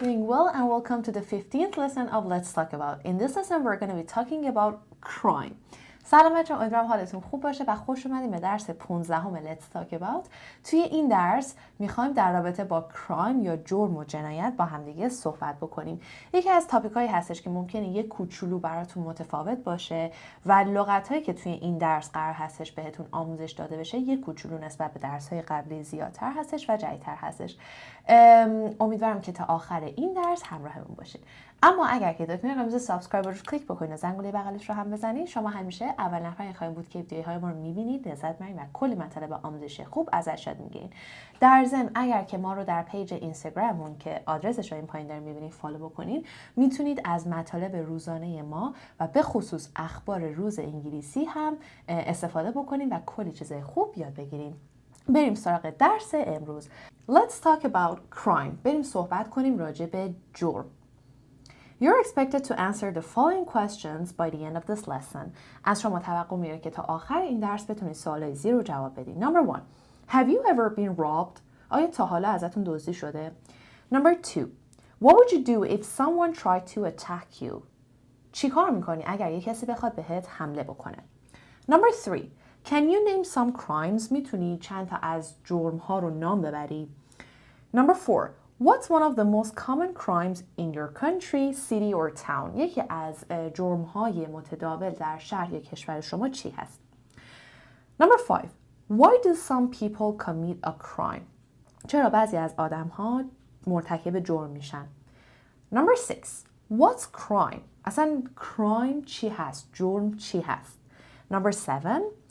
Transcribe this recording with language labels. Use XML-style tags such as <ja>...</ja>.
<en>well and welcome to the 15th lesson of Let's Talk About. In this lesson we're going to be talking about crime.</en> <fa>سلام بچه‌ها، امیدوارم حالتون خوب باشه و خوش اومدیم به درس 15 Let's Talk About. توی این درس میخوایم در رابطه با کرایم یا جرم و جنایت با همدیگه صحبت بکنیم. یکی از تاپیکایی هستش که ممکنه یک کوچولو براتون متفاوت باشه و لغاتایی که توی این درس قرار هستش بهتون آموزش داده بشه یک کوچولو نسبت به درس‌های قبلی زیادتر هستش و جدیدتر هستش. امیدوارم که تا آخر این درس همراهمون باشید. اما اگر که دلتون رمز سابسکرایب رو کلیک بکنید و زنگوله بغلش رو هم بزنید، شما همیشه اول نفری خواهید بود که ویدیوهای ما رو می‌بینید، لذت می‌برید و کلی مطالب آموزشی خوب ازش یاد می‌گیرید. در ضمن اگر که ما رو در پیج اینستاگراممون که آدرسش رو این پایین دارین می‌بینید فالو بکنید، میتونید از مطالب روزانه ما و به خصوص اخبار روز انگلیسی هم استفاده بکنید و کلی چیزای خوب یاد بگیرید. بریم سراغ درس امروز.</fa> <en>Let's talk about crime.</en> <fa>بریم صحبت کنیم راجع به جرم.</fa> <en>You're expected to answer the following questions by the end of this lesson.</en> <fa>از شما توقع میره که تا آخر این درس بتونید سوالای زیر رو جواب بدید.</fa> <en>Number 1. Have you ever been robbed?</en> <fa>آیا تا حالا ازتون دزدی شده؟</fa> <en>Number 2. What would you do if someone tried to attack you?</en> <fa>چی کار میکنی اگر یک کسی بخواد بهت حمله بکنه؟</fa> <en>Number 3. Can you name some crimes?</en> <fa>میتونی چند تا از جرم ها رو نام ببری؟</fa> <en>Number 4. What's one of the most common crimes in your country, city or town?</en> <fa>یکی از جرم های متداول در شهر یا کشور شما چی هست؟</fa> <en>Number 5. Why do some people commit a crime?</en> <fa>چرا بعضی از آدم ها مرتکب جرم میشن؟</fa> <en>Number 6. What's crime?</en> <fa>اصلا crime چی هست؟ جرم چی هست؟</fa> <en>Number 7.</en>